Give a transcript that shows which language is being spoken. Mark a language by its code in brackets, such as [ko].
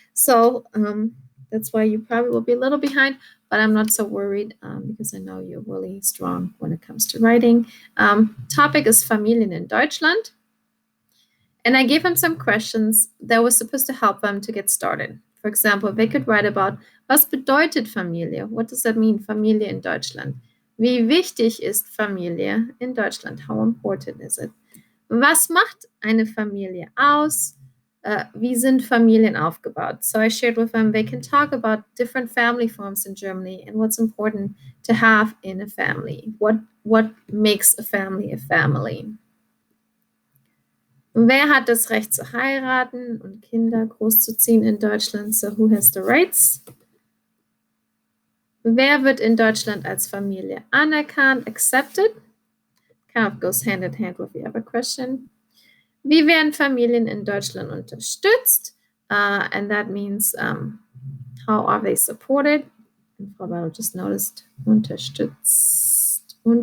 [en] So that's why you probably will be a little behind, but I'm not so worried because I know you're really strong when it comes to writing. Topic is Familien in Deutschland. And I gave them some questions that was supposed to help them to get started. For example, they could write about, [de] was bedeutet Familie? [en] What does that mean, Familie in Deutschland? [de] Wie wichtig ist Familie in Deutschland? [en] How important is it? [de] Was macht eine Familie aus? Wie sind Familien aufgebaut? [en] So I shared with them they can talk about different family forms in Germany and what's important to have in a family. What makes a family a family? [de] Wer hat das Recht zu heiraten und Kinder großzuziehen in Deutschland? [en] So who has the rights? [de] Wer wird in Deutschland als Familie anerkannt, accepted? [en] Kind of goes hand in hand with the other question. [de] Wie werden Familien in Deutschland unterstützt? [en] And that means how are they supported? And Frau Barrow just noticed unterstützt.